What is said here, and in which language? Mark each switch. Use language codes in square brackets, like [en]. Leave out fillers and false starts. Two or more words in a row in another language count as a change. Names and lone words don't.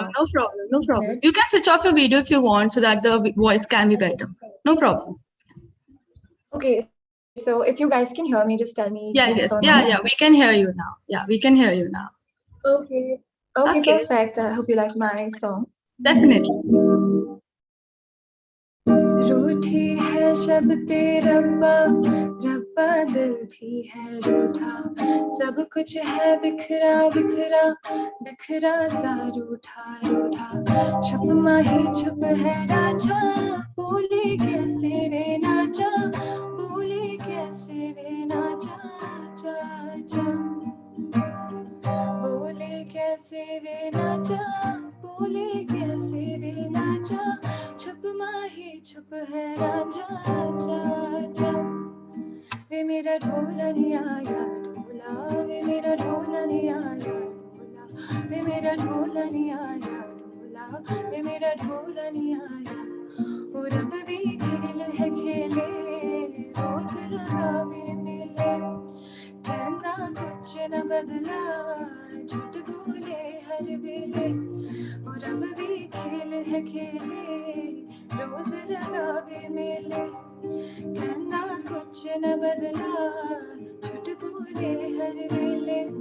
[en] You can switch off your video if you want so that the voice can be better. No problem. Okay, so if you guys can hear me, just tell me. Yes. We can hear you now. Yeah, we can hear you now. Okay, perfect. I hope you like my song. Definitely. [hi] रूठी है शब ते रब्बा रब्बा दिल भी है रूठा सब कुछ है बिखरा बिखरा बिखरा सा रूठा रूठा छुप माही छुप है राजा बोले कैसे वे नाचा बोले कैसे वे नाचा चा चा बोले कैसे वे नाचा बोले कैसे वे नाचा छुप माही छुप है राजा चा चा वे मेरा ढोला नहीं आया ढोला वे मेरा ढोला नहीं आया ढोला वे मेरा ढोला नहीं आया ढोला वे मेरा ढोला नहीं आया वो रब भी खेल है खेले रोज लगावे मेले कहना कुछ न बदला झूठ बोले हर वेले वो रब भी खेल है खेले रोज लगावे मेले कहना कुछ न बदला झूठ बोले हर वेले